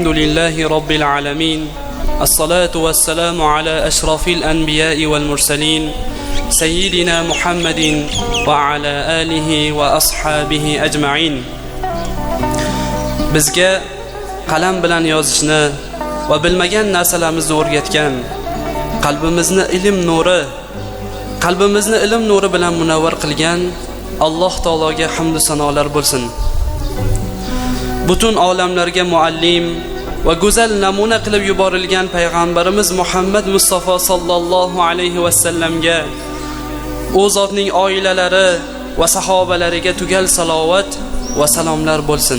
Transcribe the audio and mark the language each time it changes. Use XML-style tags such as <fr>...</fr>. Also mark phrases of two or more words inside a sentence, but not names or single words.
<ar>لله رب العالمين الصلاة والسلام على أشرف الأنبياء والمرسلين سيدنا محمد وعلى آله وأصحابه أجمعين.</ar> <uz>Bizga qalam bilan yozishni va bilmagan narsalarimizni o'rgatgan, qalbimizni ilm nuri bilan munavvar qilgan Alloh taologa hamd va sanolar bo'lsin. Butun olamlarga muallim va go'zal namuna qilib yuborilgan payg'ambarimiz Muhammad Mustafa sallallohu alayhi va sallamga, u zotning oilalari va sahobalariga tugal salovat va salomlar bo'lsin.</uz>